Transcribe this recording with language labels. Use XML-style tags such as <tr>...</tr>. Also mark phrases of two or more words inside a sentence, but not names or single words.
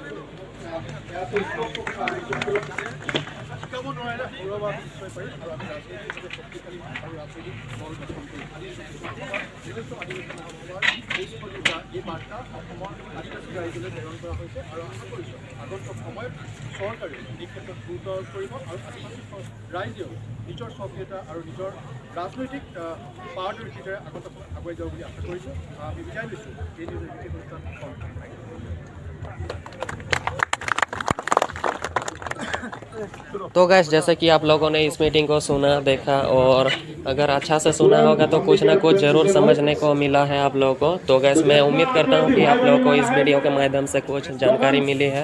<as>এই বাৰ্তা অসমৰ আদিবাসী ৰাইজলৈ প্ৰেৰণ কৰা হৈছে আৰু আশা কৰিছোঁ আগন্তুক সময়ত চৰকাৰে এই ক্ষেত্ৰত গুৰুত্ব আৰোপ কৰিব আৰু আদিবাসী ৰাইজেও নিজৰ স্বকীয়তা আৰু নিজৰ ৰাজনৈতিক পাৰদৰ্শিতাৰে আগন্তুক আগুৱাই যাব বুলি আশা কৰিছোঁ। আমি বিদায় লৈছোঁ এই নিউজ অনুষ্ঠান।</as> <hi>तो गैस जैसे कि आप लोगों ने इस मीटिंग को सुना देखा और अगर अच्छा से सुना होगा तो कुछ ना कुछ ज़रूर समझने को मिला है आप लोगों को। तो गैस मैं उम्मीद करता हूँ कि आप लोगों को इस वीडियो के माध्यम से कुछ जानकारी मिली है।</hi>